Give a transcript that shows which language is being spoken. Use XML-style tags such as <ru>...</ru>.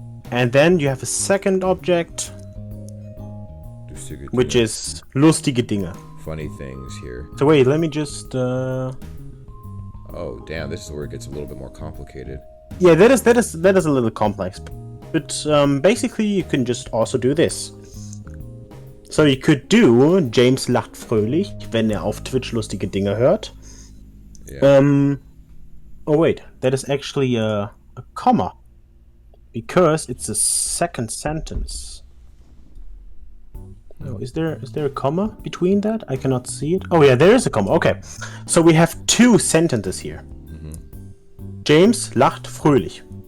<en>And then you have a second object, which is lustige Dinge. funny things here. So wait, let me just. Oh damn, this is where it gets a little bit more complicated. Yeah, that is a little complex, but basically you can just also do this. So you could do</en> <de>James lacht fröhlich, wenn auf Twitch lustige Dinge hört.</de> <en>Yeah. Oh wait, that is actually a comma, because it's a second sentence. Oh, is there a comma between that? I cannot see it. Oh yeah, there is a comma. Okay, so we have two sentences here.</en> <de>James lacht fröhlich.</de>